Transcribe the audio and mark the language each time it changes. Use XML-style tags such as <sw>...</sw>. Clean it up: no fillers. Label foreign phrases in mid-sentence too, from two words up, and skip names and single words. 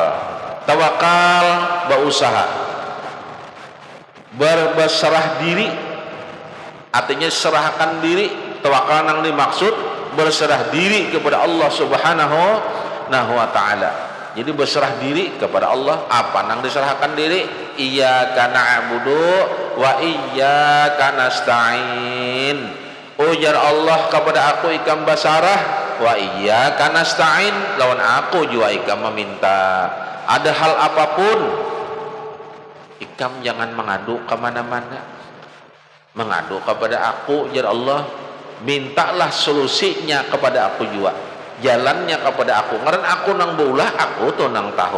<id>Tawakal berusaha, berserah diri. Artinya serahkan diri. Tawakal yang dimaksud berserah diri kepada Allah</id> <ar>Subhanahu wa taala.</ar> <bjn>Jadi berserah diri kepada Allah. Apa nang diserahkan diri?</bjn> <ar>Iyyaka na'budu wa iyyaka nasta'in.</ar> <bjn>Ujar Allah kepada aku ikam basarah,</bjn> <ar>wa iyyaka nasta'in,</ar> <bjn>lawan aku juga ikam meminta. Ada hal apapun Kam jangan mengadu kemana-mana, mengadu kepada aku ya Allah, mintalah solusinya kepada aku juga, jalannya kepada aku, ngaran aku nang beulah aku tuh nang tahu.</bjn>